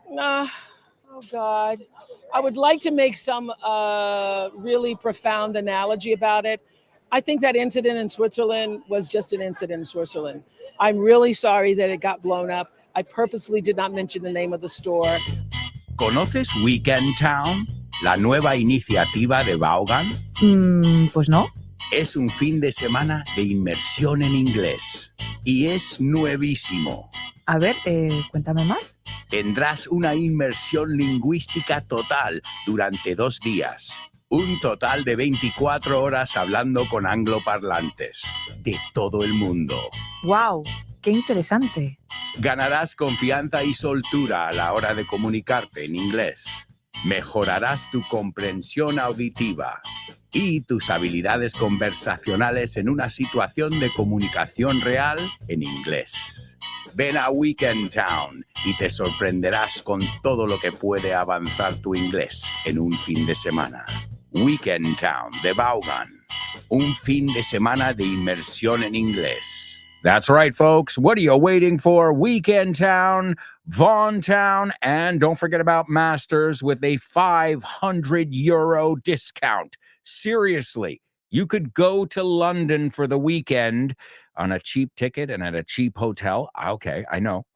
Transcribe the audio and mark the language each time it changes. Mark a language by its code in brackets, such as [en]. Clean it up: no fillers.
[en] Oh, God. I would like to make some really profound analogy about it. I think that incident in Switzerland was just an incident in Switzerland. I'm really sorry that it got blown up. I purposely did not mention the name of the store. [es] ¿Conoces Weekend Town? La nueva iniciativa de Vaughan. Pues no. Es un fin de semana de inmersión en inglés. Y es nuevísimo. A ver, cuéntame más. Tendrás una inmersión lingüística total durante 2 días. Un total de 24 horas hablando con angloparlantes de todo el mundo. ¡Wow! ¡Qué interesante! Ganarás confianza y soltura a la hora de comunicarte en inglés. Mejorarás tu comprensión auditiva y tus habilidades conversacionales en una situación de comunicación real en inglés. Ven a Weekend Town y te sorprenderás con todo lo que puede avanzar tu inglés en un fin de semana. Weekend Town de Vaughan. un fin de semana de inmersión en inglés. [en] That's right, folks. What are you waiting for? Weekend Town, Vaughan Town, and don't forget about Masters with a €500 discount. Seriously, you could go to London for the weekend on a cheap ticket and at a cheap hotel. Okay, I know.